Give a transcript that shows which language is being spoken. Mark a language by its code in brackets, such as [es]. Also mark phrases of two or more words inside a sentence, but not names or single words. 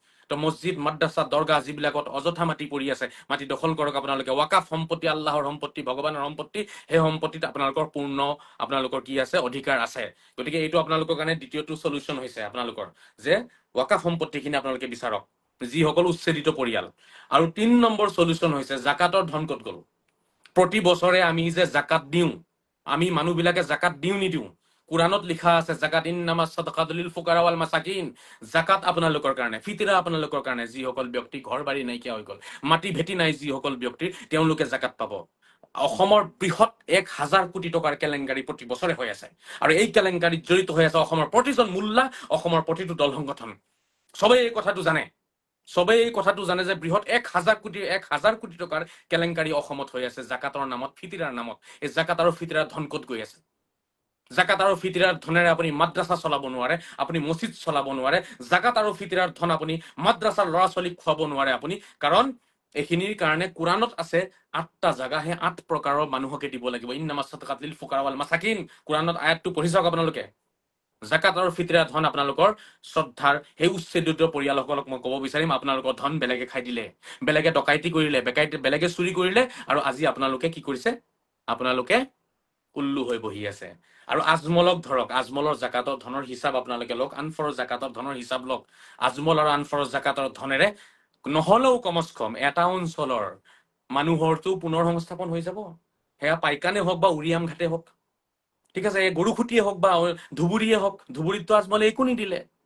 [as] তো মছজিদ মাদ্ৰাছা দৰগাহ যিবিলাকত অযথা মাটি পৰি আছে মাটি দখল কৰক আপোনালোকে ৱাকাফ সম্পত্তি আল্লাহৰ সম্পত্তি ভগৱানৰ সম্পত্তি সেই সম্পত্তিত আপোনালোকৰ পূৰ্ণ আপোনালোকৰ কি আছে অধিকাৰ আছে গতিকে এইটো আপোনালোকৰ কাৰণে দ্বিতীয়টো সলিউশন হৈছে আপোনালোকৰ যে ৱাকাফ সম্পত্তিখিনি আপোনালোকে বিচাৰক যিসকল উচ্ছেদিত পৰিয়াল আৰু 3 নম্বৰ সলিউশন হৈছে জাকাতৰ ধন ক'ত গ'ল প্ৰতি বছৰে আমি যে জাকাত দিওঁ আমি মানুহবিলাকে জাকাত দিওঁ নিদিওঁ কুৰানত লিখা আছে জাকাত [ar] إنما الصدقات للفقراء والمساكين [as] জাকাত আপোনালোকৰ কাৰণে ফিতৰা আপোনালোকৰ কাৰণে যিসকল ব্যক্তি ঘৰ বাৰী নাইকিয়া হৈ গ'ল মাটি ভেটি নাই যিসকল ব্যক্তি তেওঁলোকে জাকাত পাব অসমৰ বৃহৎ 1000 কোটি টকাৰ কেলেংকাৰী প্ৰতি বছৰে হৈ আছে আৰু এই কেলেংকাৰীত জড়িত হৈ আছে অসমৰ প্ৰতিজন মুল্লা অসমৰ প্ৰতিটো দল সংগঠন সবেই এই কথাটো জানে সবেই এই কথাটো জানে যে বৃহৎ 1000 কোটি টকাৰ কেলেংকাৰী অসমত হৈ আছে জাকাতৰ নামত ফিতৰাৰ নামত এই জাকাত আৰু ফিতৰাৰ ধন ক'ত গৈ আছে জাকাত আৰু ফিতৰাৰ ধনেৰে আপুনি মাদ্ৰাসা চলাব নোৱাৰে আপুনি মছজিদ চলাব নোৱাৰে জাকাত আৰু ফিতৰাৰ ধন আপুনি মাদ্ৰাসাৰ ল'ৰা ছোৱালীক খুৱাব নোৱাৰে আপুনি কাৰণ এইখিনিৰ কাৰণে কুৰানত আছে 8টা জাগা হে 8 প্ৰকাৰৰ মানুহকে দিব লাগিব [ar] إنما الصدقات للفقراء والمساكين [as] কুৰানত আয়াতটো পঢ়ি চাওক আপোনালোকে জাকাত আৰু ফিতৰা ধন আপোনালোকৰ শ্ৰদ্ধাৰ সেই উচ্ছেদিত পৰিয়ালসকলক মই ক'ব বিচাৰিম আপোনালোকৰ ধন বেলেগে খাই দিলে বেলেগে ডকাইতি কৰিলে বেলেগে চুৰি কৰিলে আৰু আজি আপোনালোকে কি কৰিছে আপোনালোকে উল্লু হৈ বহি আছে আৰু আজমলক ধৰক আজমলৰ জাকাতৰ ধনৰ হিচাপ আপোনালোকে লওক আনফৰৰ জাকাতৰ ধনৰ হিচাপ লওক আজমল আৰু আনফৰৰ জাকাতৰ ধনেৰে নহলেও কমস কম এটা অঞ্চলৰ মানুহৰটো পুনৰ সংস্থাপন হৈ যাব হেয়া পাইকানে হওক বা উৰিয়াম ঘাটে হওক ঠিক আছে এই গৰুখুটিয়ে হওক বা ধুবুৰীয়ে হওক ধুবুৰীতটো আজমলে একো নিদিলে